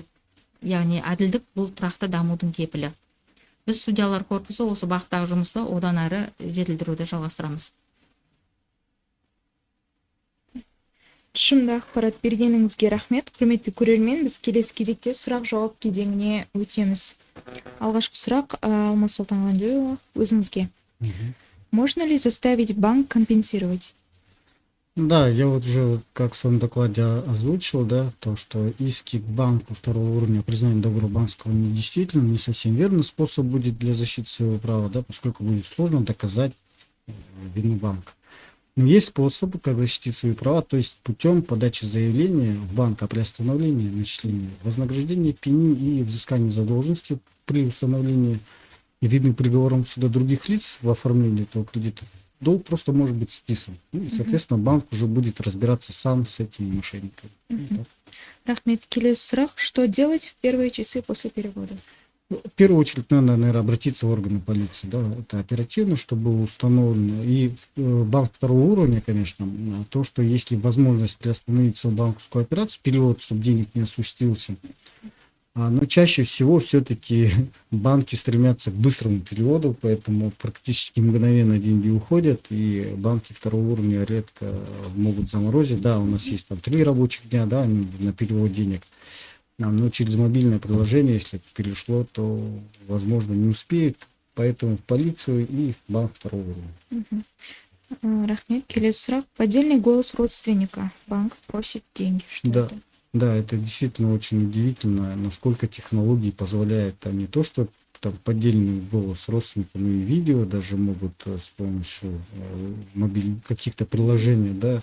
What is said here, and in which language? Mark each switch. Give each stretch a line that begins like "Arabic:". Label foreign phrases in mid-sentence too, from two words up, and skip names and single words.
Kazakh: Яғни әділдік бұл тұрақты дамудың кепілі. Біз судьялар корпусы осы бағыттағы жұмысты одан әрі жетілдіруді жалғастырамыз. Тұшымды ақпарат бергеніңізге рахмет. Құрметті көрермен, біз келесі кезекте сұрақ-жауап кезеңіне өтеміз. Алғашқы сұрақ Алмас Сұлтанғалиева, өзіңізге.
Russian: Можно ли заставить банк компенсировать? Да, я вот уже, как в своем докладе озвучил, да, то, что иски к банку второго уровня признания договора банковского недействительным не совсем верный способ будет для защиты своего права, да, поскольку будет сложно доказать вину банка. Но есть способ, как защитить свои права, то есть путем подачи заявления в банк о приостановлении начисления вознаграждения, пени и взыскания задолженности при установлении видным приговором суда других лиц в оформлении этого кредита. Долг просто может быть списан. И, соответственно, банк уже будет разбираться сам с этими мошенниками.
Kazakh: Рахмет, келесі сұрақ.
Russian: Что делать в первые часы после перевода? В первую очередь надо, наверное, обратиться в органы полиции. Да, это оперативно, чтобы было установлено. И банк второго уровня, конечно, то, что если возможность приостановить свою банковскую операцию, перевод, чтобы денег не осуществился. Но чаще всего все-таки банки стремятся к быстрому переводу, поэтому практически мгновенно деньги уходят, и банки второго уровня редко могут заморозить. Да, у нас есть там 3 рабочих дня, да, на перевод денег, но через мобильное приложение, если это перешло, то, возможно, не успеет, поэтому в полицию и в банк второго уровня.
Kazakh: Рахмет, келесі сұрақ.
Russian: Поддельный голос родственника. Банк просит деньги. Что Да. это? Да, это действительно очень удивительно, насколько технологии позволяют там не то, что там поддельный голос родственника, но и видео даже могут с помощью каких-то приложений, да.